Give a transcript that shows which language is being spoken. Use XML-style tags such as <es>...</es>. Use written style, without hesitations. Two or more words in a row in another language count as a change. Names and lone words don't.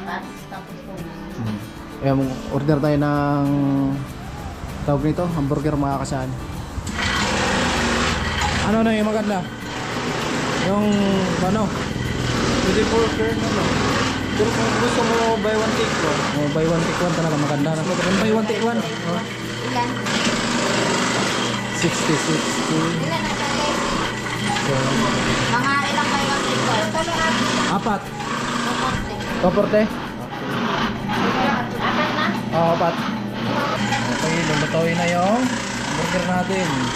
<tl>Ayan, order tayo ng tawag nito, hamburger mga kasaan. Ano na yung maganda? Yung ano? Pwede po turn na lang. Pero kung gusto mo</tl> <en>buy one take one.</en> <tl>Oh,</tl> <en>buy one take one</en> <tl>talaga maganda na. Kung</tl> <en>buy one take one.</en> <tl>Oh. Ilan? 60. So, Mga ilang kayo ang ito? 4. 240. 240? Apat na? Oo, 4. Okay, lulutuin na yung burger natin.</tl>